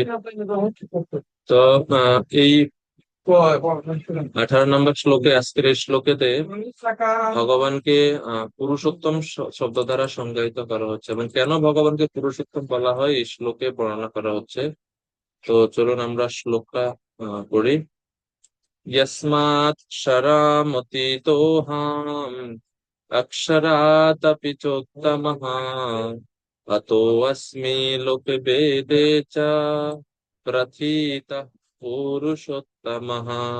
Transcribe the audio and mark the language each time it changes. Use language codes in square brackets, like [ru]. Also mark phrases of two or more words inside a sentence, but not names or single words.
[bn] তো এই 18 নম্বর শ্লোকে, আজকের এই শ্লোকেতে ভগবানকে পুরুষোত্তম শব্দ দ্বারা সংজ্ঞায়িত করা হচ্ছে, এবং কেন ভগবানকে পুরুষোত্তম বলা হয় এই শ্লোকে বর্ণনা করা হচ্ছে। তো চলুন আমরা শ্লোকটা পড়ি। [sa] यस्मात् क्षरमतीतोऽहम् अक्षरादपि चोत्तमः अतोऽस्मि लोके वेदे च प्रथितः पुरुषोत्तमः।